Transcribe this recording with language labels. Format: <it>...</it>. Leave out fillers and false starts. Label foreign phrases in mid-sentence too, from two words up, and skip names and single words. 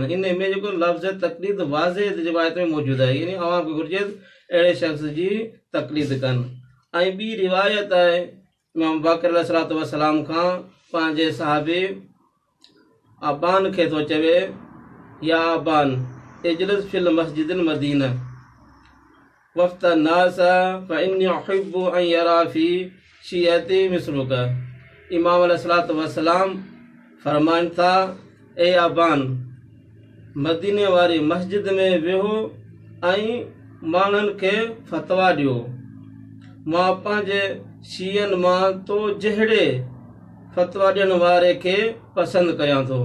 <sd>इन में जेको लफ़्ज़ तक़लीद वाज़े रिवायत में मौजूदु आहे, यानी अवाम खे घुरिजे अहिड़े शख़्स जी तक़लीद कनि। ऐं ॿी रिवायत आहे इमाम बाक़र</sd> <ar>عليه الصلاة والسلام</ar> <sd>खां पंहिंजे सहाबी अबान खे थो चवे,</sd> <ar>يا أبان اجلس في مسجد المدينة وأفت الناس فإني أحب أن يرى في شيعتي مثلك.</ar> <sd>इमाम</sd> <ar>عليه الصلاة والسلام</ar> <sd>फरमाइनि था, ए अबान, मदीने वारी मस्जिद में वेहो ऐं माण्हुनि खे फ़तवा ॾियो। मां पंहिंजे शीयनि मां तो जहिड़े फ़तवा ॾियण वारे खे पसंदि कयां थो।</sd>